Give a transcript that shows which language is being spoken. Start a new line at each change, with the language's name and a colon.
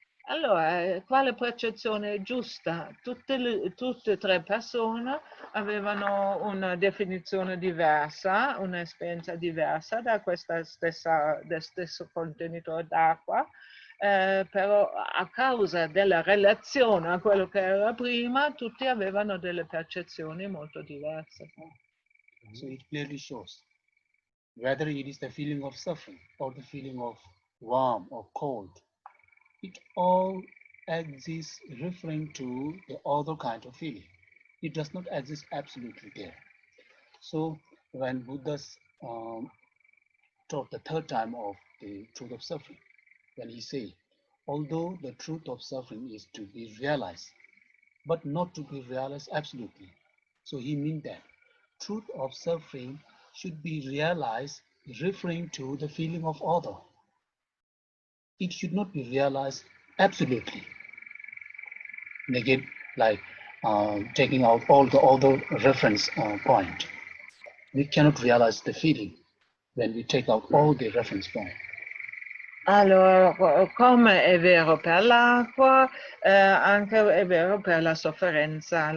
Italian: Allora, quale percezione è giusta? Tutte e tre persone avevano una definizione diversa, un'esperienza diversa da del stesso contenitore d'acqua, però a causa della relazione a quello che era prima, tutti avevano delle percezioni molto diverse.
English: So it clearly shows whether it is the feeling of suffering or the feeling of warm or cold. It all exists referring to the other kind of feeling. It does not exist absolutely there. So when Buddha taught the third time of the truth of suffering, when he said, although the truth of suffering is to be realized, but not to be realized absolutely. So he meant that truth of suffering should be realized referring to the feeling of other. It should not be realized absolutely. Again, like taking out all the other reference point. We cannot realize the feeling when we take out all the reference point.
Italian: Allora, come è vero per l'acqua, anche è vero per la sofferenza.